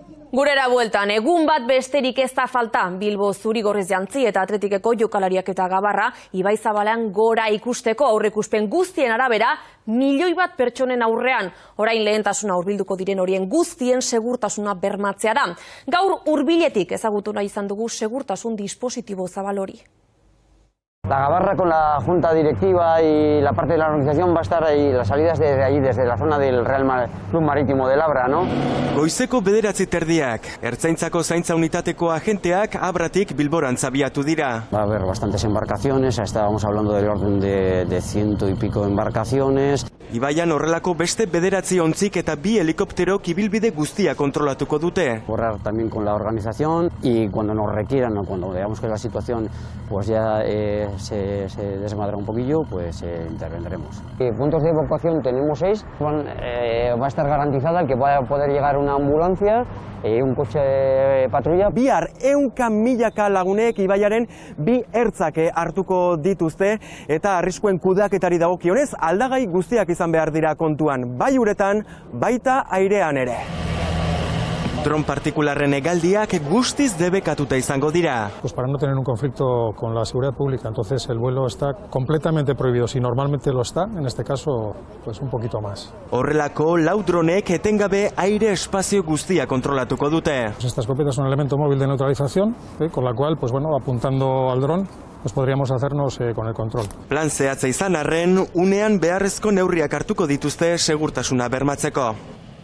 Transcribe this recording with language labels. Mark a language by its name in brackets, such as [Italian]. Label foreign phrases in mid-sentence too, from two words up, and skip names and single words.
[Basque] Gurera bueltan, egun bat besterik ez da falta. Bilbo Zurigorriz Jantzi eta Atletikeko jokalariak eta Gabarra Ibaizabalean gora ikusteko aurreikuspen guztien arabera, 1 milioi bat pertsonen aurrean. Orain lehentasuna hurbilduko diren horien guztien segurtasuna bermatzea da. Gaur hurbiletik ezagutu nahi izan dugu segurtasun dispositibo zabal hori. [Spanish] La Gabarra con la junta directiva y la parte de la organización va a estar ahí, las salidas desde allí, desde la zona del Real Club Marítimo de Labra, ¿no? [Basque] Goizeko 9:00 Ertzaintzako zaintza unitateko agenteak Abratik Bilborantz abiatu dira. [Spanish] Va a haber bastantes embarcaciones, estábamos hablando del orden de 100 y pico embarcaciones. [Basque] Ibaian horrelako beste 9 ontzik eta 2 helikopterok ibilbide guztia kontrolatuko dute. [Spanish] Correr también con la organización y cuando nos requieran o cuando veamos que la situación pues ya se desmadra un poquillo, pues intervendremos. Puntos de evacuación tenemos 6, va a estar garantizada el que va a poder llegar una ambulancia y un coche de patrulla. [Basque] Bihar 100.000 lagunek ibaiaren 2 ertzak hartuko dituzte eta arriskuen kudeaketari dagokionez aldagai guztiak izan behar dira kontuan, bai uretan, baita airean ere. Dron partikularren hegaldiak guztiz debekatuta izango dira. [Spanish] Pues para no tener un conflicto con la seguridad pública, entonces el vuelo está completamente prohibido. Si normalmente lo está, en este caso, pues un poquito más. [Basque] Horrelako 4 dronek etengabe aire espazio guztia kontrolatuko dute. [Spanish] Pues esta escopeta es un elemento móvil de neutralización, con la cual, pues bueno, apuntando al dron, pues podríamos hacernos con el control. [Basque] Plan zehatza izan arren, unean beharrezko neurriak hartuko dituzte segurtasuna bermatzeko.